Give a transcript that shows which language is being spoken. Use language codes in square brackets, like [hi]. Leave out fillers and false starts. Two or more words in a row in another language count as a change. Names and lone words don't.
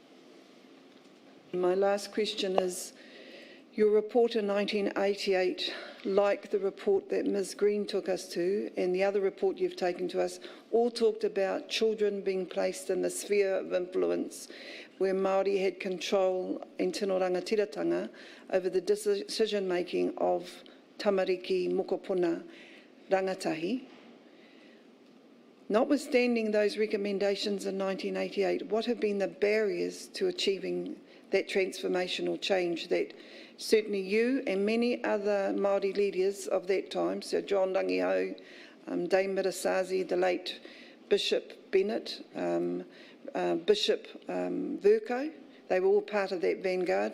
[en] My last question is, your report in 1988, like the report that Ms Green took us to and the other report you've taken to us, all talked about children being placed in the sphere of influence where Māori had control in [mi] tino rangatiratanga [en] over the decision-making of [mi] tamariki mokopuna rangatahi. [en] Notwithstanding those recommendations in 1988, what have been the barriers to achieving that transformational change that certainly you and many other Māori leaders of that time, Sir John Rangihau, Dame Mirasazi, the late Bishop Bennett, Bishop Vercoe, they were all part of that vanguard.